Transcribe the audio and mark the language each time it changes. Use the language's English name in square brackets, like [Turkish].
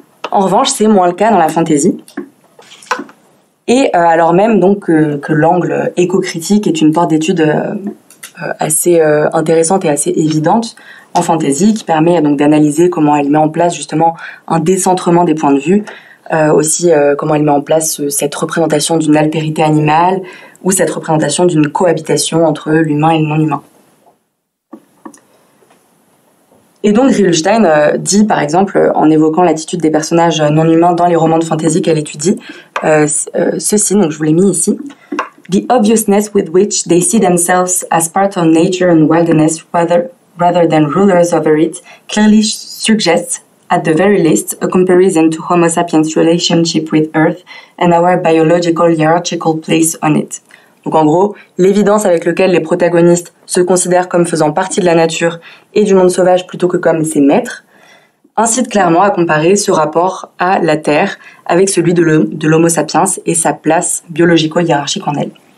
[French] En revanche, c'est moins le cas dans la fantasy. Et alors même donc que l'angle écocritique est une porte d'étude assez intéressante et assez évidente en fantasy, qui permet donc d'analyser comment elle met en place justement un décentrement des points de vue, aussi comment elle met en place cette représentation d'une altérité animale ou cette représentation d'une cohabitation entre l'humain et le non-humain. Et donc Griulstein dit par exemple, en évoquant l'attitude des personnages non-humains dans les romans de fantasy qu'elle étudie, ceci, donc je vous l'ai mis ici. [English] The obviousness with which they see themselves as part of nature and wilderness rather than rulers over it clearly suggests, at the very least, a comparison to Homo sapiens' relationship with Earth and our biological hierarchical place on it. [French] Donc en gros, l'évidence avec laquelle les protagonistes se considèrent comme faisant partie de la nature et du monde sauvage plutôt que comme ses maîtres, incite clairement à comparer ce rapport à la Terre avec celui de l'Homo sapiens et sa place biologico-hiérarchique en elle.